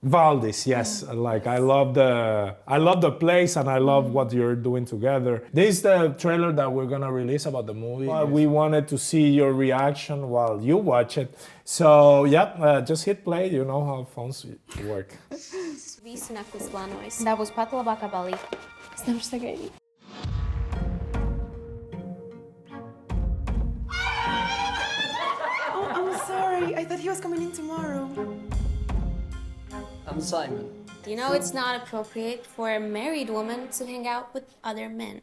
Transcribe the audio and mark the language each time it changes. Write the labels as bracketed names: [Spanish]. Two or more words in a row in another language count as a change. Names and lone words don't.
[English] Valdis, yes. Like I love the place and I love what you're doing together. This is the trailer that we're gonna release about the movie. We wanted to see your reaction while you watch it. So just hit play. You know how phones work. [Latvian] Visu naktis plānojas. Tā būs pat labākā balīte. Es nevaru sagaidīt. [English] Oh, I'm sorry. I thought he was coming in tomorrow. I'm Simon. You know it's not appropriate for a married woman to hang out with other men.